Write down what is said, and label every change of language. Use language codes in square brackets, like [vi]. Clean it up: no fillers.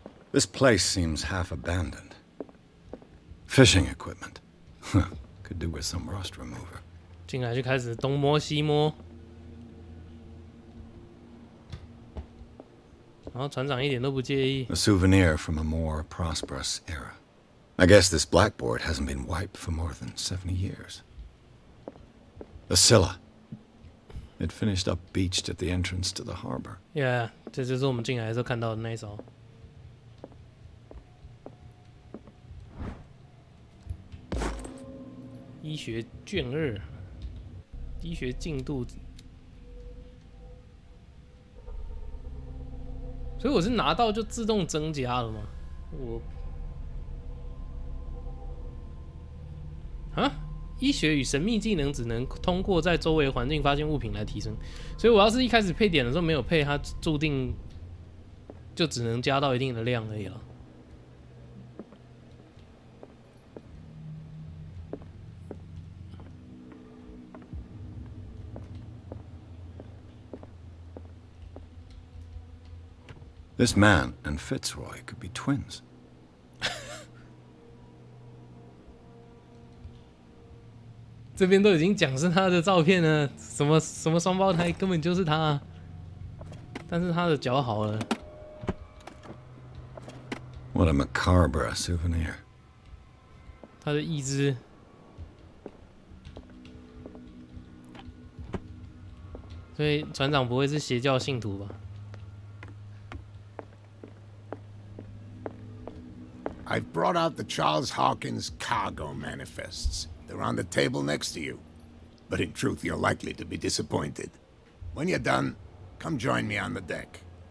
[en] This place seems half abandoned. Fishing equipment. Could do with some rust remover. [zh] 进来就开始东摸西摸，然后船长一点都不介意。 [en] A souvenir from a more prosperous era. I guess this blackboard hasn't been wiped for more than 70 years. The Scylla. It finished up beached at the entrance to the harbor. [zh] Yeah， 这就是我们进来的时候看到的那一艘。医学卷2，医学进度。所以我是拿到就自动增加了吗？我啊，医学与神秘技能只能通过在周围环境发现物品来提升，所以我要是一开始配点的时候没有配，它注定就只能加到一定的量而已了。 [en] This man and Fitzroy could be twins. [zh] 这边都已经讲是他的照片了，什么双胞胎根本就是他、啊，但是他的脚好了。 [en] What a macabre souvenir. [zh] 他的义肢，所以船长不会是邪教信徒吧？ [en] I've brought out the Charles Hawkins cargo manifests. They're on the table next to you. But in truth, you're likely to be disappointed. When you're done, come join me on the deck.